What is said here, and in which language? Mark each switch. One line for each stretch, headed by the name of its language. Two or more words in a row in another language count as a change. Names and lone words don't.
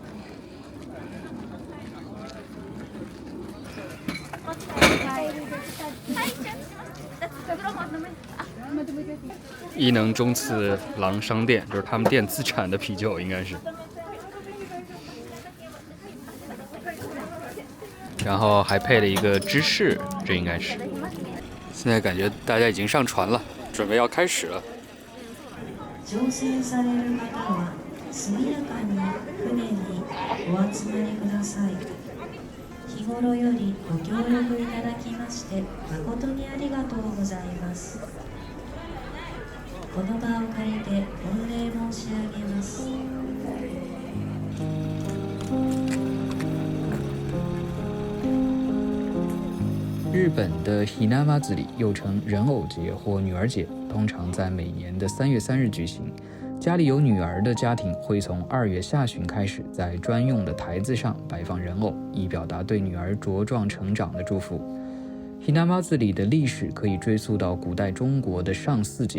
Chinese: 伊能中次郎商店就是他们店自产的啤酒，应该是。然后还配了一个芝士，这应该是。现在感觉大家已经上船了，准备要开始了。
Japanese: 日頃よりご協力いただきまして誠にありがとうございます。この場を借りて御礼申し上げます。
Chinese: 日本的 Hinamatsuri 又称人偶节或女儿节，通常在每年的3月3日举行。家里有女儿的家庭会从2月下旬开始，在专用的台子上摆放人偶，以表达对女儿茁壮成长的祝福。Hinamatsuri的历史可以追溯到古代中国的上巳节。